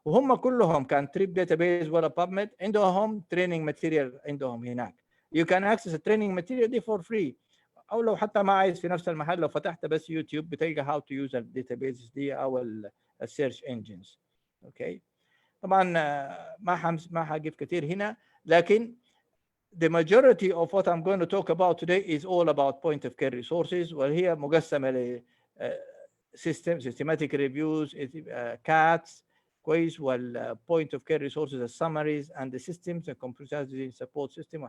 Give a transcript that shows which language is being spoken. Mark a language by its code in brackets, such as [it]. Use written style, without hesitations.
[ar] وهم كلهم كان تريب داتابيس ولا باب ميد عندهم تريننج ماتيريال عندهم هناك. [en] You can access the training material دي for free. [ar] او لو حتى ما عايز في نفس المحل، لو فتحت بس يوتيوب بتلقى [en] how to use [ar] الداتابيس دي او السيرش انجنز. اوكي. طبعا ما حقف كثير هنا، لكن [en] the majority of what I'm going to talk about today is all about point of care resources، [ar] وهي مقسمه ل [en] systematic reviews, CATs كويس، وال point of care resources, the summaries and the systems, the computerized support system.